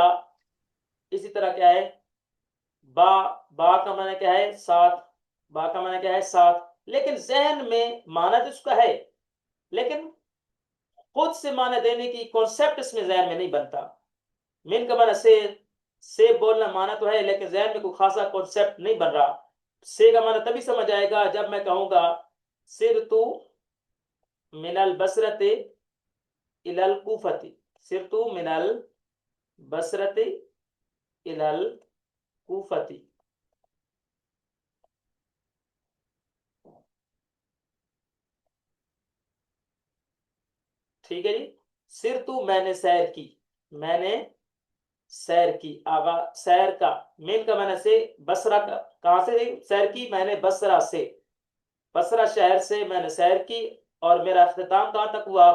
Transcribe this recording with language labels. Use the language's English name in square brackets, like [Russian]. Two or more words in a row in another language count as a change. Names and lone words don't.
[Urdu] اسی طرح کیا ہے با، با کا معنی کیا ہے ساتھ، با کا معنی کیا ہے ساتھ، لیکن ذہن میں معنی تو اس کا ہے لیکن خود سے معنی دینے کی کانسیپٹ اس میں ذہن میں نہیں بنتا۔ من کا معنی سے بولنا معنی تو ہے لیکن ذہن میں کوئی خاصا کانسیپٹ نہیں بن رہا۔ سے کا معنی تبھی سمجھ آئے گا جب میں کہوں گا [Arabic] سرت من البصرۃ الی الکوفۃ، سرت من البصرۃ الی الکوفۃ، [Urdu] ٹھیک ہے جی۔ سرت میں نے سیر کی، میں نے سیر کی، آغا سیر کا، مین کا معنی سے، بصرہ کا کہاں سے سیر کی میں نے بصرہ سے، بصرہ شہر سے میں نے سیر کی، اور میرا اختتام کہاں تک ہوا؟